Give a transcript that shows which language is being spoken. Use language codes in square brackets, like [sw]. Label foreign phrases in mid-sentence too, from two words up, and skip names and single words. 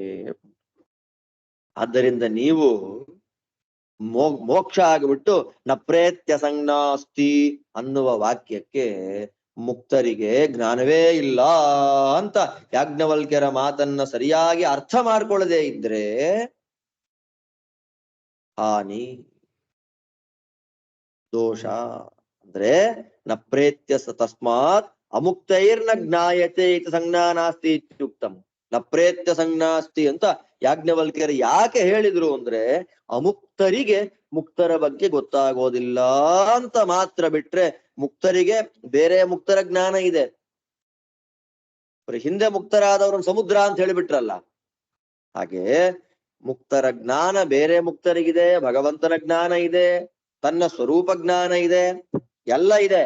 [kn] ಆದ್ದರಿಂದ ನೀವು ಮೋಕ್ಷ ಆಗಿಬಿಟ್ಟು [sa] ನಪ್ರೇತ್ಯ ಸಂಜ್ಞಾಸ್ತಿ [kn] ಅನ್ನುವ ವಾಕ್ಯಕ್ಕೆ ಮುಕ್ತರಿಗೆ ಜ್ಞಾನವೇ ಇಲ್ಲ ಅಂತ ಯಾಜ್ಞವಲ್ಕ್ಯರ ಮಾತನ್ನ ಸರಿಯಾಗಿ ಅರ್ಥ ಮಾಡ್ಕೊಳ್ಳದೆ ಇದ್ರೆ ಹಾನಿ ದೋಷ ಅಂದ್ರೆ [sa] ನ ಪ್ರೇತ್ಯ ತಸ್ಮಾತ್ ಅಮುಕ್ತೈರ್ನ ಜ್ಞಾಯತೆ ಇತಿ ಸಂಜ್ಞಾ ನಾಸ್ತಿ ಇತ್ಯುಕ್ತಂ. ನ ಪ್ರೇತ್ಯ ಸಂಜ್ಞಾಸ್ತಿ [kn] ಅಂತ ಯಾಜ್ಞವಲ್ಕ್ಯರು ಯಾಕೆ ಹೇಳಿದ್ರು ಅಂದ್ರೆ ಅಮುಕ್ತರಿಗೆ ಮುಕ್ತರ ಬಗ್ಗೆ ಗೊತ್ತಾಗೋದಿಲ್ಲ ಅಂತ ಮಾತ್ರ ಬಿಟ್ರೆ ಮುಕ್ತರಿಗೆ ಬೇರೆ ಮುಕ್ತರ ಜ್ಞಾನ ಇದೆ. ಹಿಂದೆ ಮುಕ್ತರಾದವ್ರನ್ನ ಸಮುದ್ರ ಅಂತ ಹೇಳಿಬಿಟ್ರಲ್ಲ, ಹಾಗೆ ಮುಕ್ತರ ಜ್ಞಾನ ಬೇರೆ ಮುಕ್ತರಿಗಿದೆ, ಭಗವಂತನ ಜ್ಞಾನ ಇದೆ, ತನ್ನ ಸ್ವರೂಪ ಜ್ಞಾನ ಇದೆ, ಎಲ್ಲ ಇದೆ.